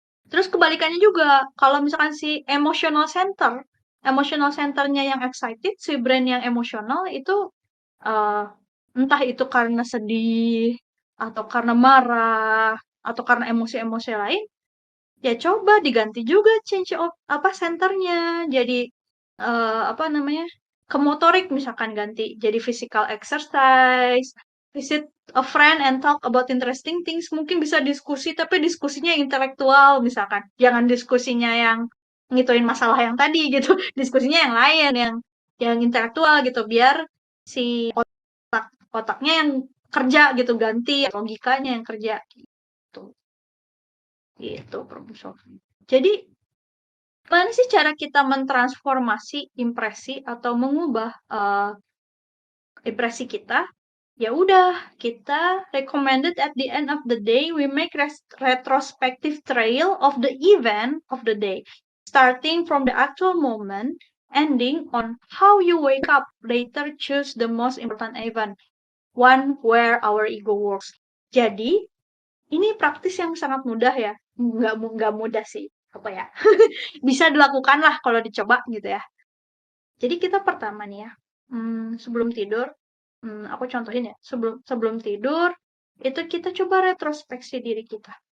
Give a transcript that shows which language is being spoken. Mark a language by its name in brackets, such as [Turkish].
[Indonesian] Terus kebalikannya juga, kalau misalkan si emotional centernya yang excited, si brain yang emosional itu eh, entah itu karena sedih, atau karena marah, atau karena emosi-emosi lain, ya coba diganti juga [English] change of [Indonesian] apa centernya. Jadi apa namanya? Ke motorik misalkan ganti jadi [English] physical exercise, visit a friend and talk about interesting things. [Indonesian] Mungkin bisa diskusi tapi diskusinya yang intelektual misalkan. Jangan diskusinya yang ngituin masalah yang tadi gitu. Diskusinya yang lain, yang intelektual gitu, biar si otaknya yang kerja gitu, ganti logikanya yang kerja gitu. Gitu problem solving. Jadi gimana sih cara kita mentransformasi impresi atau mengubah impresi kita? Ya udah, kita [English] recommended at the end of the day we make retrospective trail of the event of the day, starting from the actual moment, ending on how you wake up later, choose the most important event, one where our ego works. [Indonesian] Jadi, ini praktis yang sangat mudah ya. Nggak mudah sih. Apa ya? Bisa dilakukan lah kalau dicoba gitu ya. Jadi kita pertama nih ya, sebelum tidur, aku contohin ya, sebelum sebelum tidur, itu kita coba retrospeksi diri kita.